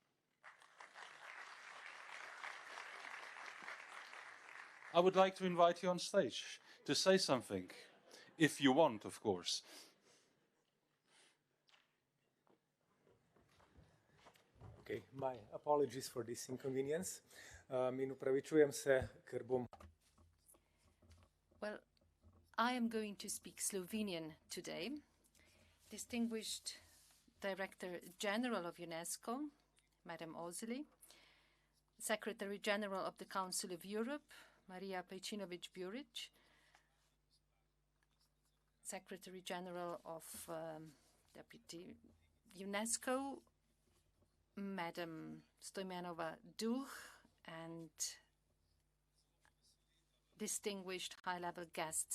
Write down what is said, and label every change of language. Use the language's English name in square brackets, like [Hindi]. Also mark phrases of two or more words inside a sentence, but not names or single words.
[English] I would like to invite you on stage to say something, if you want, of course. Okay, my apologies for this inconvenience. [Slovenian] In upravičujem se, ker bom... [English] Well, I am going to speak Slovenian today. Distinguished Director General of UNESCO, Madam Ozely, Secretary General of the Council of Europe, Maria Pejčinović-Burić, Secretary General of Deputy UNESCO, Madam Stojmenova-Duh, and distinguished high-level guests.